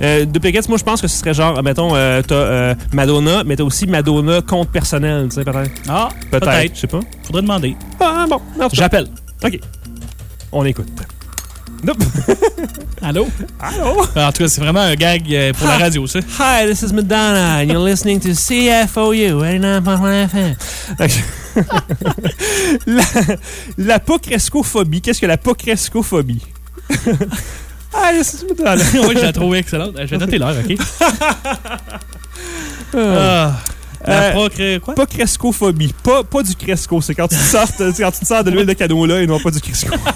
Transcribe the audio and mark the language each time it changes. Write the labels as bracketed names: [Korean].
[French] Duplicates, moi, je pense que ce serait genre, mettons, t'as Madonna, mais t'as aussi Madonna compte personnel, tu sais, peut-être. Ah, peut-être. Je sais pas. Faudrait demander. Ah, bon. Merci. J'appelle. OK. On écoute. Nope. Allô? Allô? Alors, en tout cas, c'est vraiment un gag pour la radio, ça. [English] Hi, this is Madonna, and you're listening to CFOU, 89.1 FM. [French] OK. La pocrescophobie. Qu'est-ce que la pocrescophobie? Ah, c'est tout à l'heure. Oui, je la trouvais excellente. Je vais noter l'heure, OK? Pas crescophobie. Pas du cresco. C'est quand tu sors de l'huile de canola et non pas du cresco.